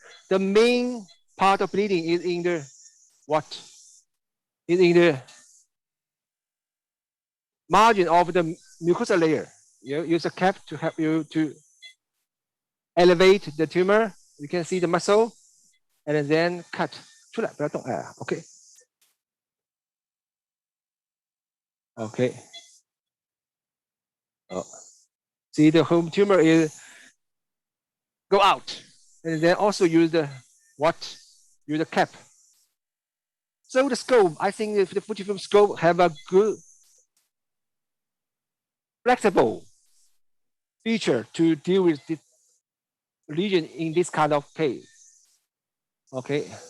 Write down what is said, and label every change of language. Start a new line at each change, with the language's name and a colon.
English: The main part of bleeding is in the what? Is in the margin of the mucosal layer. You use a cap to help you to elevate the tumor. You can see the muscle, and then cut.
Chinese: 出来，不要动，哎 ，OK， OK。
English: Oh, see the home tumor is go out, and then also use the use the cap. So the scope, I think if the Fujifilm scope have a good flexible feature to deal with the lesion in this kind of case. Okay.